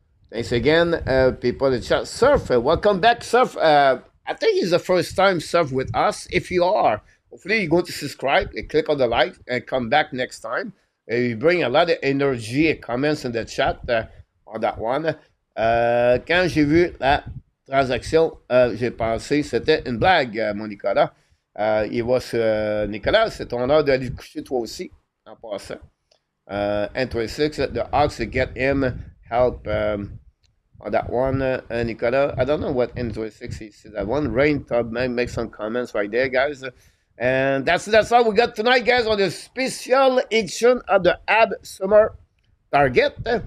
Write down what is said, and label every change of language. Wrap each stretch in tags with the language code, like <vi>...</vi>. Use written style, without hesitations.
<en>Thanks again, people in the chat. Surf, welcome back, Surf. I think it's the first time Surf with us. If you are, hopefully you're going to subscribe and click on the like and come back next time. You bring a lot of energy and comments in the chat on that one.</en> <fr>Quand j'ai vu la transaction, j'ai pensé c'était une blague, mon Nicolas. Il va sur Nicolas, c'est ton heure d'aller te coucher toi aussi, en passant.</fr> <en>N26, the Hawks to get him help on that one, Nicolas. I don't know what N26 is that one. Rain Tub, make some comments right there, guys. And that's all we got tonight, guys, on the special edition of the Ab Summer Target.</en>